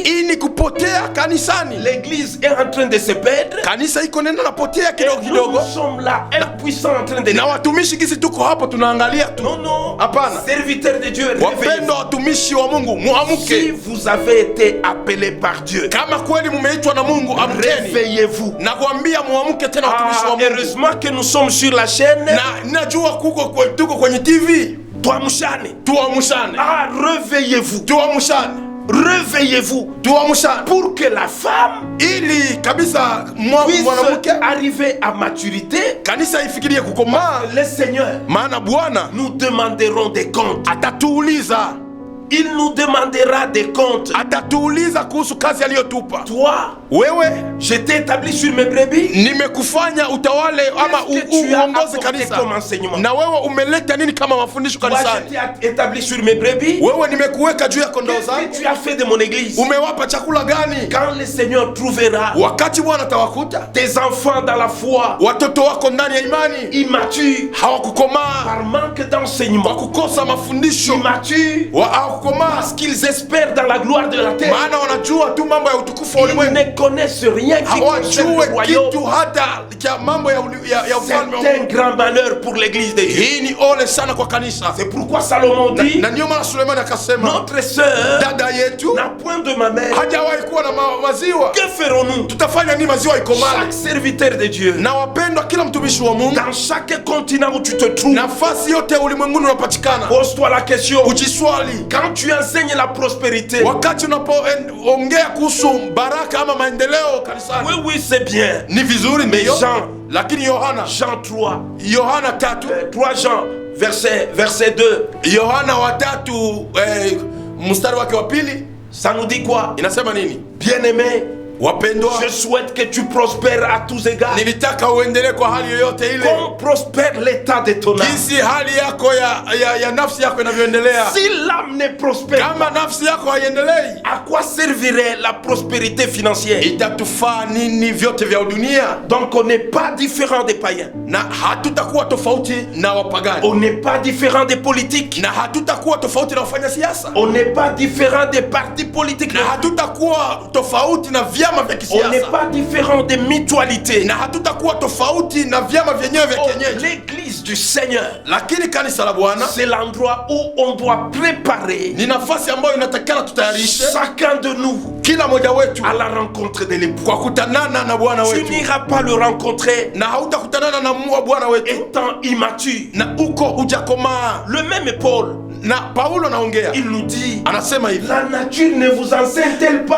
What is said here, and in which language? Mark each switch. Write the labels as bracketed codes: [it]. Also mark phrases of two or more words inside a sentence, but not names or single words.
[sw] Hii ni kupotea kanisani. [fr] L'église est en train de se perdre. [sw] Kanisa iko nenda napotea [fr] Et [sw] kidogo [fr] nous, [sw] kidogo, [fr] nous sommes là, impuissants en train de... [sw] na watumishi kisi tuko hapo tunaangalia tu. [fr] Non, non. [sw] Hapana. [fr] Serviteurs de Dieu, réveillez-vous. [sw] Wapendwa watumishi wa Mungu, [fr] Si [sw] muamuke. [fr] vous avez été appelés par Dieu, [sw] Kama kweli mumeitwa na Mungu, amkeni. [fr] réveillez-vous. [sw] Na kuambia muamuke tena watumishi wa Mungu. [fr] Heureusement que nous sommes sur la chaîne. [sw] Na najua tuko kwenye TV. Tuamshane. Tuamshane. [fr] Réveillez-vous. [sw] Tuamshane. [fr] Réveillez-vous. [sw] Tuamshane. [fr] Pour que la femme [sw] Ili kabisa [fr] puisse [sw] mwanamke [fr] arriver à maturité. [sw] kanisa ifikirie kukomaa, [fr] Le Seigneur, [sw] maana Bwana [fr] nous demanderons des comptes. [sw] atatuuliza, [fr] Il nous demandera des comptes. [sw] atatuuliza kuhusu kazi aliyotupa. [fr] Toi, [sw] Wewe [fr] je t'ai établi sur mes brebis. [sw] nimekufanya utawale ama [fr] Qu'est-ce que tu as [sw] uongoze [fr] apporté [sw] kanisa, [fr] comme enseignement? [sw] na wewe umeleta nini kama mafundisho [fr] Moi, [sw] kanisani? [fr] je t'ai établi sur mes brebis. [sw] Wewe nimekuweka juu ya kondoo [fr] Qu'est-ce [sw] zangu. [fr] que tu as fait de mon église? [sw] Umewapa chakula gani? [fr] Quand le Seigneur trouvera [sw] Wakati Bwana atawakuta [fr] tes enfants dans la foi [sw] watoto wako ndani ya imani [fr] immatures, [sw] hawakukomaa [fr] par manque [sw] kwa [fr] d'enseignement, [sw] kukosa mafundisho, [fr] immatures, [sw] hawakukomaa [fr] parce qu'ils espèrent dans la gloire de la terre, [sw] maana wanajua tu mambo ya utukufu wa [fr] ils [sw] ulimwengu, [fr] ne connaissent rien qui concerne le [sw] hawajue [fr] royaume. [sw] kitu hata cha mambo ya ufalme wa [fr] C'est un [sw] Mungu. [fr] grand malheur pour l'église de Dieu. [sw] Hii ni ole sana kwa kanisa, [fr] C'est pourquoi Salomon dit, [sw] na ndio maana Sulemani akasema [fr] notre sœur [sw] dada yetu [fr] n'a point de mamelle. [sw] hajawahi kuwa na maziwa, [fr] Que ferons-nous? [sw] tutafanya nini maziwa ikomale? [fr] Chaque serviteur de Dieu, [sw] Na wapendwa, kila mtumishi wa Mungu, [fr] dans chaque continent où tu te trouves, [sw] nafasi yote ulimwenguni unapatikana, [fr] pose-toi la question. [sw] ujiswali [fr] Quand tu enseignes la prospérité, [sw] wakati unapoongea kuhusu baraka ama maendeleo kanisani, [fr] oui, oui, c'est bien. [sw] ni vizuri ndio, [fr] Jean. [sw] lakini Yohana [fr] Jean 3, [sw] Yohana [fr] 3 Jean, verset 2, [sw] Yohana wa 3 mstari wake wa 2 [fr] ça nous dit quoi? [sw] inasema nini? [fr] Bien-aimé, [sw] Wapendwa, [fr] je souhaite que tu prospères à tous égards, [sw] nilitaka uendelee kwa hali yoyote ile, [fr] comme prospère l'état de ton âme. [sw] jinsi hali yako ya nafsi yako inavyoendelea. [fr] Si l'âme ne prospère, [sw] Kama nafsi yako haiendelei, [fr] à quoi servirait la prospérité financière? [sw] itatufaa nini vyote vya dunia? [fr] Donc on n'est pas différent des païens, [sw] Na hatutakuwa tofauti na wapagani, [fr] on n'est pas différent des politiques, [sw] na hatutakuwa tofauti na wafanya siasa, [fr] on n'est pas différent des partis politiques, [sw] na hatutakuwa tofauti na vyama vya [fr] on n'est [sw] kisiasa, [fr] pas différent des mutualités. [sw] na hatutakuwa tofauti na vyama vyenyewe vya Oh, kienyeji. [fr] l'église du Seigneur, [sw] Lakini kanisa la Bwana [fr] c'est l'endroit où on doit préparer [sw] ni nafasi ambayo inatakikana tutayarishe [fr] chacun de nous [sw] kila mmoja wetu [fr] à la rencontre de l'époux. [sw] kwa kutanana na Bwana [fr] Tu [sw] wetu, [fr] n'iras pas le rencontrer [sw] na hautakutanana na Bwana wetu [fr] étant immature. [sw] na uko hujakomaa. [fr] Le même Paul, [sw] Na Paulo anaongea, [fr] il nous dit, [sw] anasema hivi, [fr] la nature ne vous enseigne-t-elle pas?